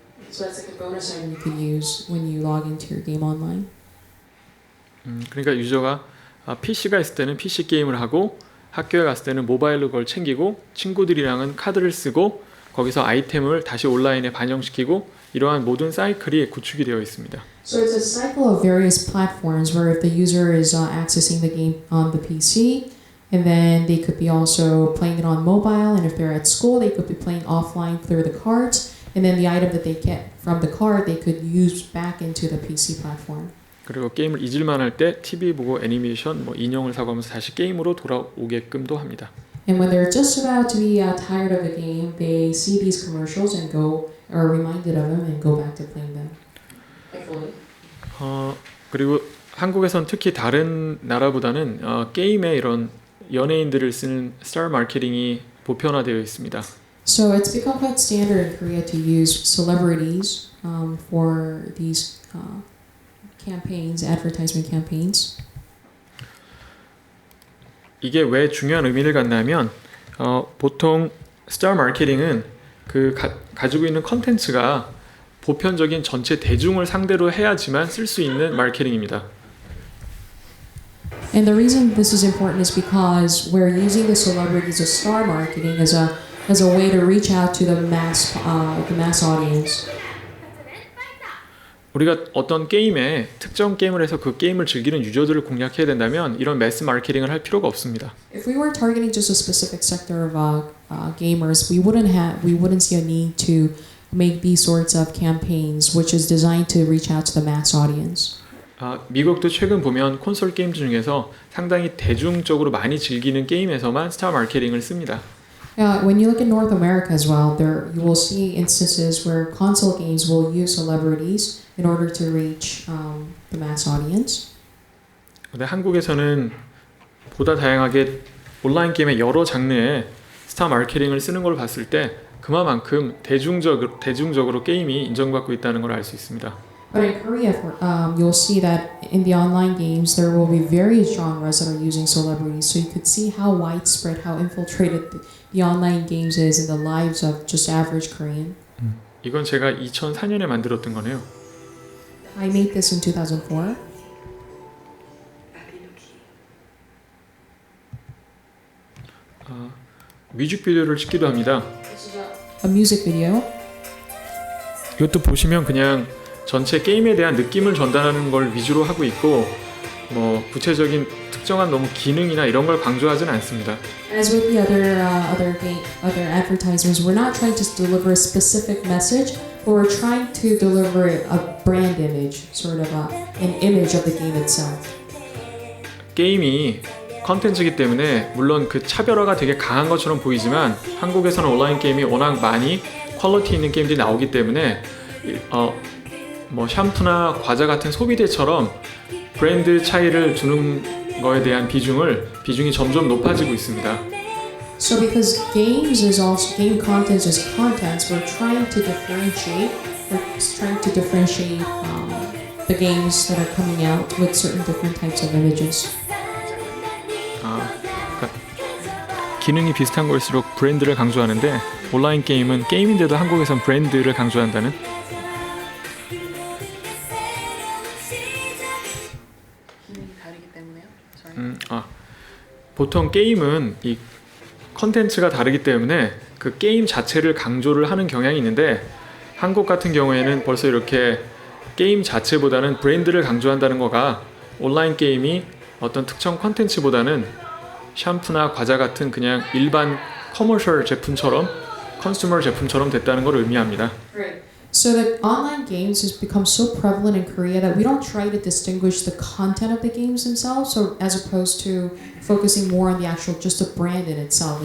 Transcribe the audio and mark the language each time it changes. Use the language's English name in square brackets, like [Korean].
[English] So that's like a bonus item you could use when you log into your game online. [Korean] 그러니까 유저가 PC가 있을 때는 PC 게임을 하고 학교에 갔을 때는 모바일로 그걸 챙기고 친구들이랑은 카드를 쓰고 거기서 아이템을 다시 온라인에 반영시키고 이러한 모든 사이클이 구축이 되어 있습니다. [English] So it's a cycle of various platforms where if the user is accessing the game on the PC, and then they could be also playing it on mobile, and if they're at school, they could be playing offline through the cards, and then the item that they get from the card, they could use back into the PC platform. [Korean] 그리고 게임을 잊을만 할 때 TV 보고 애니메이션, 인형을 사고 하면서 다시 게임으로 돌아오게끔도 합니다. [English] And when they're just about to be tired of the game, they see these commercials and are reminded of them and go back to playing them. [Korean] 그리고 한국에선 특히 다른 나라보다는 게임에 이런 연예인들을 쓰는 스타 마케팅이 보편화되어 있습니다. [English] So it's become quite standard in Korea to use celebrities for these campaigns, advertisement campaigns. [Korean] 이게 왜 중요한 의미를 갖냐면 보통 스타 마케팅은 가지고 있는 컨텐츠가 보편적인 전체 대중을 상대로 해야지만 쓸 수 있는 마케팅입니다. [English] And the reason this is important is because we're using the celebrities of star marketing as a way to reach out to the mass audience. [Korean] 우리가 어떤 게임에 특정 게임을 해서 그 게임을 즐기는 유저들을 공략해야 된다면 이런 매스 마케팅을 할 필요가 없습니다. [English] If we were targeting just a specific sector of gamers, we wouldn't see a need to make these sorts of campaigns, which is designed to reach out to the mass audience. [Korean] 미국도 최근 보면 콘솔 게임 중에서 상당히 대중적으로 많이 즐기는 게임에서만 스타 마케팅을 씁니다. [English] When you look at North America as well, you will see instances where console games will use celebrities in order to reach the mass audience. [Korean] 근데 한국에서는 보다 다양하게 온라인 게임의 여러 장르에 스타 마케팅을 쓰는 걸 봤을 때 그만큼 대중적으로 게임이 인정받고 있다는 걸 알 수 있습니다. [English] But in Korea, you'll see that in the online games, there will be various genres that are using celebrities. So you could see how widespread, how infiltrated the online games is in the lives of just average Korean. [Korean] 이건 제가 2004년에 만들었던 거네요. [English] I made this in 2004. [Korean] 뮤직비디오를 찍기도 합니다. [English] A music video. [Korean] 이것도 보시면 그냥 전체 게임에 대한 느낌을 전달하는 걸 위주로 하고 있고 구체적인 특정한 너무 기능이나 이런 걸 강조하진 않습니다. [English] As with the other advertisements, we're not trying to deliver a specific message, but we're trying to deliver a brand image, sort of an image of the game itself. [Korean] 게임이 컨텐츠이기 때문에 물론 그 차별화가 되게 강한 것처럼 보이지만 한국에서는 온라인 게임이 워낙 많이 퀄리티 있는 게임들이 나오기 때문에 샴푸나 과자 같은 소비재처럼 브랜드 차이를 주는 거에 대한 비중이 점점 높아지고 있습니다. [English] So because game content is content, we're trying to differentiate the games that are coming out with certain different types of images. [Korean] 기능이 비슷한 걸수록 브랜드를 강조하는데 온라인 게임은 게임인데도 한국에선 브랜드를 강조한다는. 보통 게임은 이 컨텐츠가 다르기 때문에 그 게임 자체를 강조를 하는 경향이 있는데 한국 같은 경우에는 벌써 이렇게 게임 자체보다는 브랜드를 강조한다는 거가 온라인 게임이 어떤 특정 컨텐츠보다는 샴푸나 과자 같은 그냥 일반 커머셜 제품처럼 컨슈머 제품처럼 됐다는 걸 의미합니다. [English] So that online games has become so prevalent in Korea that we don't try to distinguish the content of the games themselves, so as opposed to focusing more on the actual just the brand in itself.